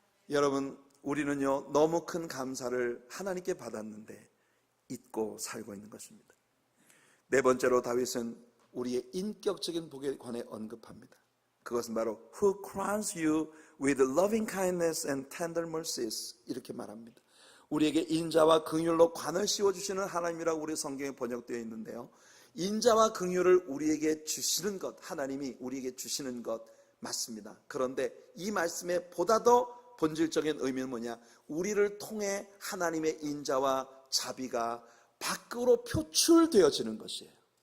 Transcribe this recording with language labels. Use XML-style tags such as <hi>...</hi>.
<ko>여러분, 우리는요 너무 큰 감사를 하나님께 받았는데 잊고 살고 있는 것입니다. 네 번째로 다윗은 우리의 인격적인 복에 관해 언급합니다. 그것은 바로</ko> <en>Who crowns you with loving kindness and tender mercies,</en> <ko>이렇게 말합니다. 우리에게 인자와 긍휼로 관을 씌워주시는 하나님이라고 우리 성경에 번역되어 있는데요, 인자와 긍휼을 우리에게 주시는 것, 하나님이 우리에게 주시는 것 맞습니다. 그런데 이 말씀의 보다 더 본질적인 의미는 뭐냐, 우리를 통해 하나님의 인자와 자비가 밖으로 표출되어지는 것이에요.</ko>